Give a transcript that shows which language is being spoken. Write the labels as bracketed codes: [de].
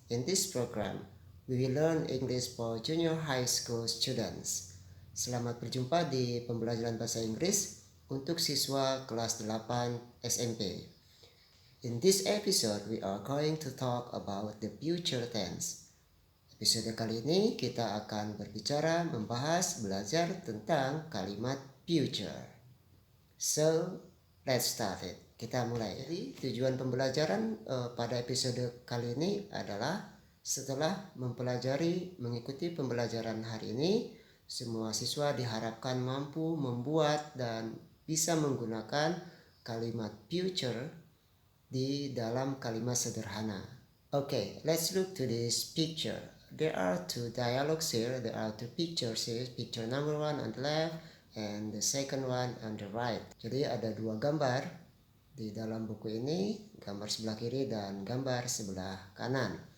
[en] In this program, we will learn English for junior high school students. [id] Selamat berjumpa di pembelajaran bahasa Inggris untuk siswa kelas 8 SMP. [en] In this episode, we are going to talk about the future tense. [id] Episode kali ini kita akan berbicara membahas belajar tentang kalimat future. [en] So, let's start it. [id] Kita mulai. Jadi, tujuan pembelajaran pada episode kali ini adalah setelah mengikuti pembelajaran hari ini, semua siswa diharapkan mampu membuat dan bisa menggunakan kalimat future di dalam kalimat sederhana. [en] Okay, let's look to this picture. There are two dialogues here. There are two pictures here. Picture number 1 on the left and the second one on the right. [id] Jadi ada dua gambar di dalam buku ini, gambar sebelah kiri dan gambar sebelah kanan.